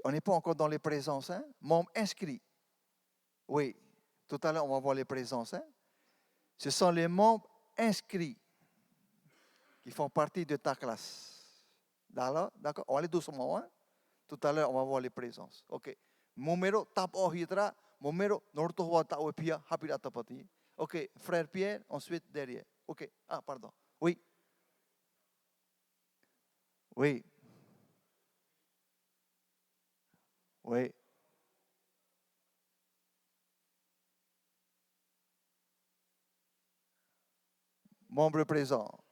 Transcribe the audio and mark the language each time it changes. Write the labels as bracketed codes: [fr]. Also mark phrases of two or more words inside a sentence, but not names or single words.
[fr] On n'est pas encore dans les présences. Hein? Membres inscrits. Oui, tout à l'heure, on va voir les présences. Hein? Ce sont les membres inscrits qui font partie de ta classe. D'accord? On va aller doucement. Hein? Tout à l'heure, on va voir les présences. OK. Numero tap ohitra, numero norto wata opia hapiratapati. OK, frère Pierre, ensuite derrière. OK. Ah, pardon. Oui. Oui. Oui. Membre présent.